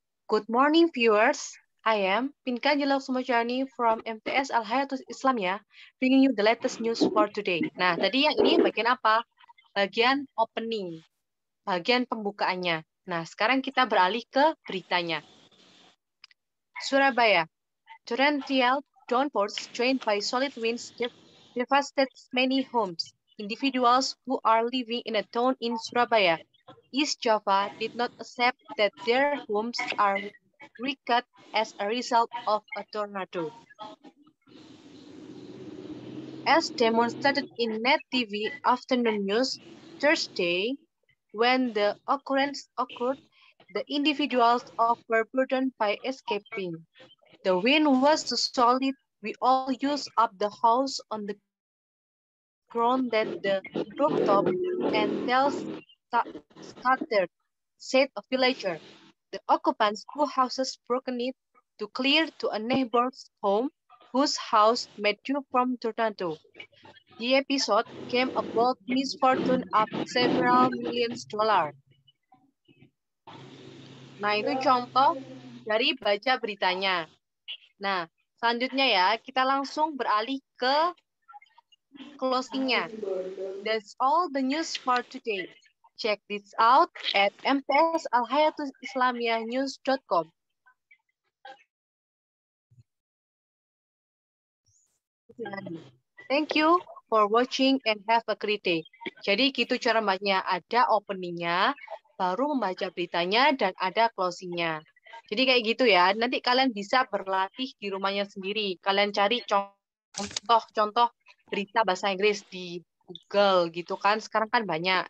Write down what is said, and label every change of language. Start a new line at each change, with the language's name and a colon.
English: Good morning viewers. I am Pinka Jelak Sumajani from MTS Al Hayatus Islamiyah, bringing you the latest news for today.
Indonesian: Nah, tadi yang ini bagian apa? Bagian opening. Bagian pembukaannya. Nah, sekarang kita beralih ke beritanya.
English: Surabaya. Torrential downpours joined by solid winds devastated many homes. Individuals who are living in a town in Surabaya, East Java, did not accept that their homes are wrecked as a result of a tornado. As demonstrated in Net TV afternoon news Thursday, when the occurrence occurred, the individuals were burdened by escaping. The wind was so solid we all used up the house on the ground that the rooftop and tiles scattered, said a villager. The occupants who houses broken it to clear to a neighbor's home whose house made due from tornado. The episode came about misfortune of several millions dollars.
Indonesian: Nah, itu contoh dari baca beritanya. Nah, selanjutnya ya, kita langsung beralih ke closing-nya.
English: That's all the news for today. Check this out at mtsalhayatulislamiyahnews.com. Thank you for watching and have a great day.
Indonesian: Jadi gitu cara bacanya, ada openingnya, baru membaca beritanya, dan ada closing-nya. Jadi kayak gitu ya, nanti kalian bisa berlatih di rumahnya sendiri. Kalian cari contoh-contoh berita bahasa Inggris di Google gitu kan, sekarang kan banyak.